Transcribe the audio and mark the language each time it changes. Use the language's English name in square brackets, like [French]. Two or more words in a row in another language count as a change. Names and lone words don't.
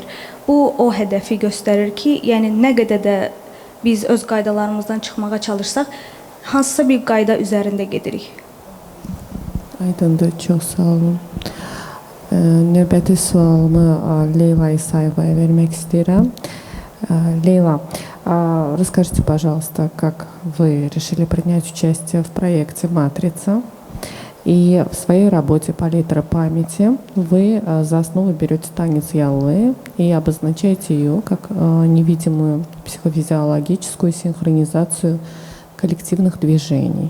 [Azerbaijani] Bu o hədəfi göstərir ki, yəni nə qədər də biz öz qaydalarımızdan çıxmağa çalışsaq, hansısa bir qayda üzərində gedirik. Aydındır, çox sağ olun. Növbəti sualımı Leyla İsayevaya vermək istəyirəm. [Russian] Лейла, расскажите, пожалуйста, как вы решили принять участие в проекте «Матрица». И в своей работе «Палитра памяти» вы за основу берете танец Яллы и обозначаете ее как невидимую психофизиологическую синхронизацию коллективных движений.